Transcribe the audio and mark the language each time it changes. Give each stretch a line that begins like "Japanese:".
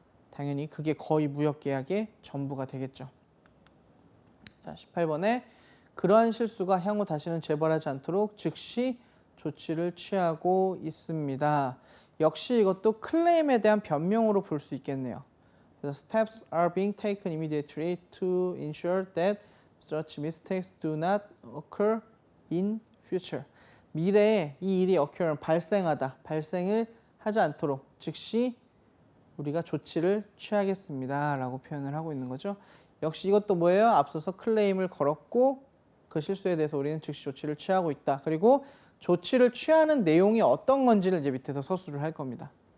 Korean: 당연히 그게 거의 무역계약의 전부가 되겠죠. 자, 18번에 그러한 실수가 향후 다시는 재발하지 않도록 즉시 조치를 취하고 있습니다. 역시 이것도 클레임에 대한 변명으로 볼 수 있겠네요.
English: The steps are being taken immediately to ensure that such mistakes do not occur in future.
Korean: 미래에 이 일이 발생을 하지 않도록 즉시 우리가 조치를 취하겠습니다. 라고 표현을 하고 있는 거죠. 역시 이것도 뭐예요? 앞서서 클레임을 걸었고 그 실수에 대해서 우리는 즉시 조치를 취하고 있다. 그리고 조치를 취하는 내용이 어떤 건지를 이제 밑에서 서술을 할 겁니다.